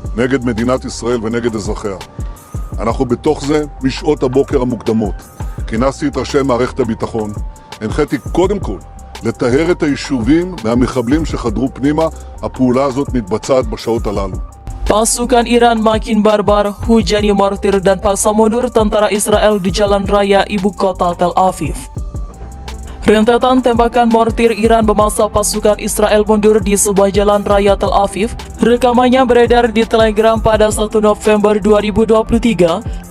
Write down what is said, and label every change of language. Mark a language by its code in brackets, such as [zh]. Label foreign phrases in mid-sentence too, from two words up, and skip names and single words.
[he] נגד מדינת ישראל ונגד אזרחיה. אנחנו בתוך זה משעות הבוקר המוקדמות. כינסתי את ראשי מערכת הביטחון, הנחיתי קודם כל לטהר את היישובים מהמחבלים שחדרו פנימה. הפעולה הזאת מתבצעת בשעות הללו. [id] Pasukan Iran makin barbar, hujani mortir dan paksa mundur tentara Israel di jalan raya ibu kota Tel Aviv. Rentetan tembakan mortir Iran memaksa pasukan Israel mundur di sebuah jalan raya Tel Aviv. Rekamannya beredar di Telegram pada 1 November 2023.